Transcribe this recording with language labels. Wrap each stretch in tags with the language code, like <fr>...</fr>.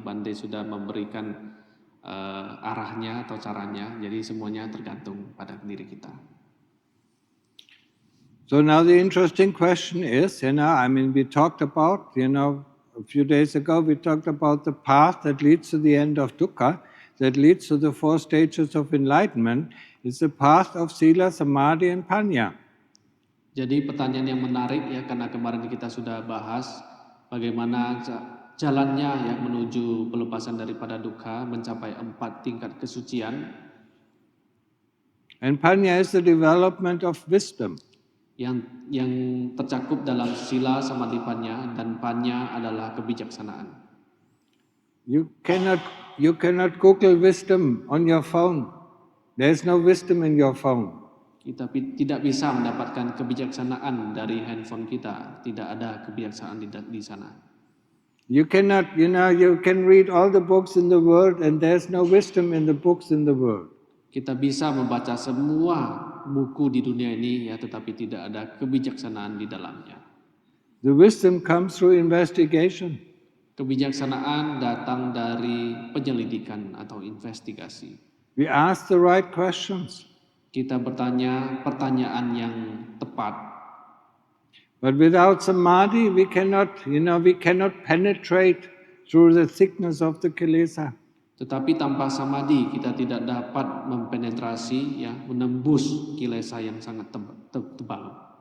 <id>Bante sudah memberikan arahnya atau caranya, jadi semuanya tergantung pada diri kita.</id> <en>So now the interesting question is, I mean, we talked about, a few days ago we talked about the path that leads to the end of dukkha, that leads to the 4 stages of enlightenment. It's the path of sila, samadhi, and panya.</en> <id>Jadi pertanyaan yang menarik ya, karena kemarin kita sudah bahas bagaimana jalannya ya menuju pelepasan daripada dukkha, mencapai 4 tingkat kesucian.</id> <en>And panya is the development of wisdom.</en> <id>Yang tercakup dalam sila, samadhi, panya, dan panya adalah kebijaksanaan.</id> <en>You cannot Google wisdom on your phone. There is no wisdom in your phone.</en> <id>Kita tidak bisa mendapatkan kebijaksanaan dari handphone kita. Tidak ada kebijaksanaan di sana.</id> <en>You cannot, you can read all the books in the world and there's no wisdom in the books in the world.</en> <id>Kita bisa membaca semua buku di dunia ini ya, tetapi tidak ada kebijaksanaan di dalamnya.</id> <en>The wisdom comes through investigation.</en> <id>Kebijaksanaan datang dari penyelidikan atau investigasi.</id> <en>We ask the right questions.</en> <id>Kita bertanya pertanyaan yang tepat.</id> <en>But without samadhi, we cannot penetrate through the thickness of the kilesa.</en> <id>Tetapi tanpa samadhi kita tidak dapat mempenetrasi ya, menembus kilesa yang sangat tebal.</id>